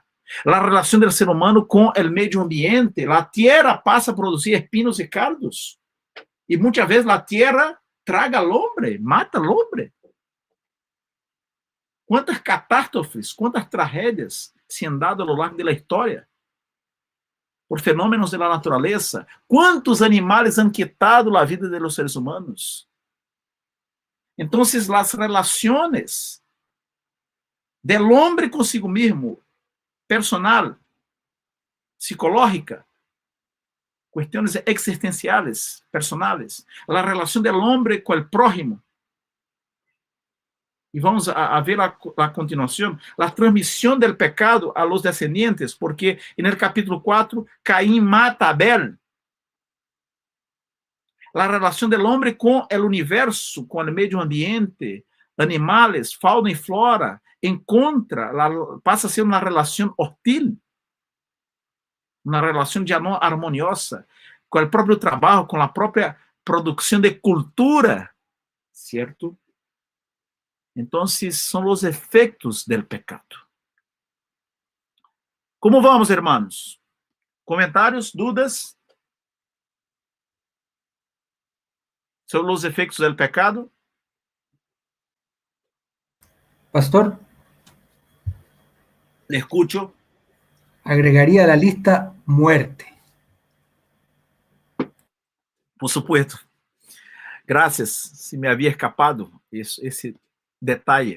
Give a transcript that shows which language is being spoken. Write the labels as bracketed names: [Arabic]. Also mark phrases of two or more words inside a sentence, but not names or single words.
[Portuguese] A relação do ser humano com o meio ambiente, a terra passa a produzir espinos e cardos. E muitas vezes a terra traga ao homem, mata ao homem. Quantas catástrofes, quantas tragédias [Spanish] se han dado [Portuguese] ao longo da história por fenômenos da natureza? Quantos animais [Spanish] han quitado [Portuguese] a vida [Spanish] de los seres humanos? [Portuguese] Então, as relações del homem consigo mesmo, personal, psicológica, questões existenciais, personales, a relação do homem com o prójimo. E vamos a ver a continuação, a transmissão do pecado [Spanish] a los descendientes, [Portuguese] porque no capítulo 4, Caim mata Abel. A relação do homem com o universo, com o meio ambiente, animais, fauna e flora, passa a ser uma relação hostil, uma relação já não harmoniosa, com o próprio trabalho, com a própria produção de cultura, certo? Então, são os efeitos do pecado. Como vamos, irmãos? Comentários, dúvidas sobre os efeitos do pecado? Pastor, [Spanish] Le escucho. agregaría a la lista muerte. Por supuesto. Gracias, se me había escapado ese detalle.